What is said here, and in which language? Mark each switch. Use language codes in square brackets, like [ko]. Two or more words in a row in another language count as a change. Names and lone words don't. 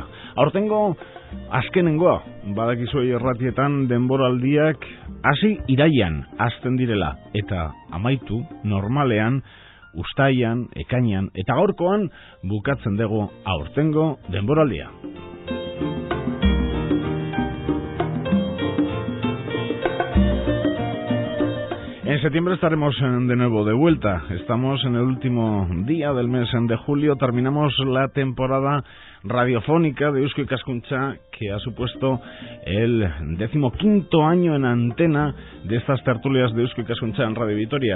[eu] Aurtengo azkenengoa, badakizue irratietan denboraldiak hasi iraian hasten direla eta amaitu normalean uztailean, ekainean eta gaurkoan bukatzen dugu aurtengo denboraldia. [es] En septiembre estaremos de nuevo de vuelta. Estamos en el último día del mes de julio. Terminamos la temporada radiofónica de Eusko Ikaskuntza, que ha supuesto el 15º año en antena de estas tertulias de Eusko Ikaskuntza en Radio Vitoria.